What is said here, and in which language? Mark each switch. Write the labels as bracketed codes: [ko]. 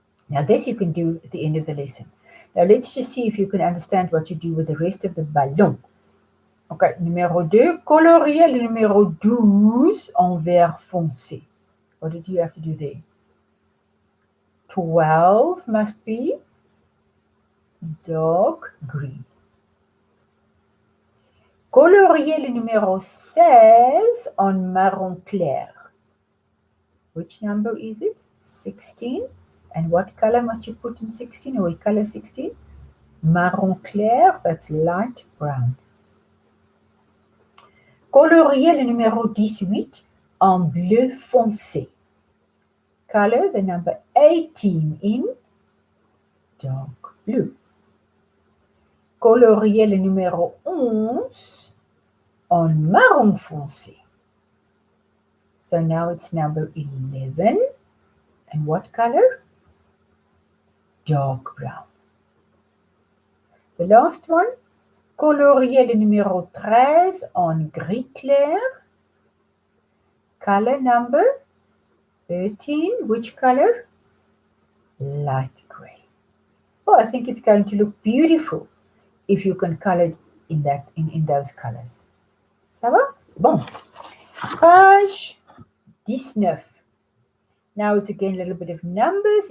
[en] Now this you can do at the end of the lesson. Now let's just see if you can understand what you do with the rest of the ballon. [fr] Ok, numéro 2, colorier le numéro 12 en vert foncé. [en] What did you have to do there? 12 must be dark green. [fr] Colorier le numéro 16 en marron clair. [en] Which number is it? 16. And what color must you put in 16? Or what color 16? Marron clair, that's light brown. [fr] Colorier le numéro 18 en bleu foncé. [en] Color the number 18 in dark blue. [fr] Colorier le numéro 11 en marron foncé. [en] So now it's number 11. And what color? dark brown. [fr] The last one, colorier le numéro 13 en gris clair. [en] Color number 13, which color? Light gray. Oh, I think it's going to look beautiful if you can color it in those colors. Ça va? Bon. Page 19. Now it's again a little bit of numbers.